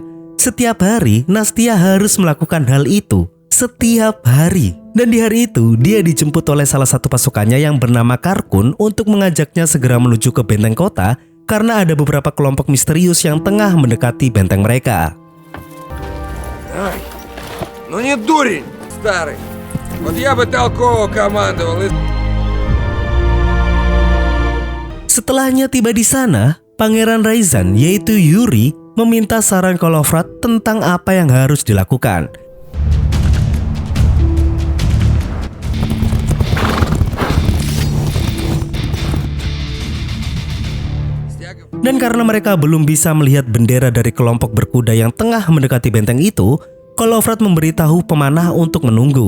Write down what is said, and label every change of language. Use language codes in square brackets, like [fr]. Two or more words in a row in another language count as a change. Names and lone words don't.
[id] Setiap hari, Nastia harus melakukan hal itu. Setiap hari. Dan di hari itu, dia dijemput oleh salah satu pasukannya yang bernama Karkun untuk mengajaknya segera menuju ke benteng kota karena ada beberapa kelompok misterius yang tengah mendekati benteng mereka. [ru] Ай, ну не дурень, старый. Вот я бы толково командовал. [id] Setelahnya tiba di sana, Pangeran Ryzan yaitu Yuri meminta saran Kolovrat tentang apa yang harus dilakukan. Dan karena mereka belum bisa melihat bendera dari kelompok berkuda yang tengah mendekati benteng itu, Kolovrat memberitahu pemanah untuk menunggu.